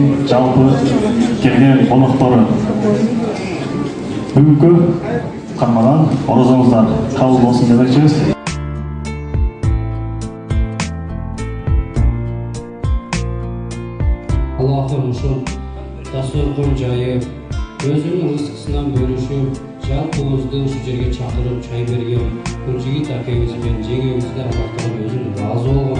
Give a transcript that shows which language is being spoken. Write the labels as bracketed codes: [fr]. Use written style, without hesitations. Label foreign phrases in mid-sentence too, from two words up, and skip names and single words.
[kk] жалпы келген қонақтары бүгінгі қармаған оразаңыздар қабыл болсын деп айтамыз. [ky] Аллахым ушул дастуркон жайып, өзүнүн ызыксынан бөлүшүп, жалпыбызды ушу жерге чакырып чай берген Күнчигит акебиз менен жеңебизге Аллахтан өзүнүн ыраазы болгон.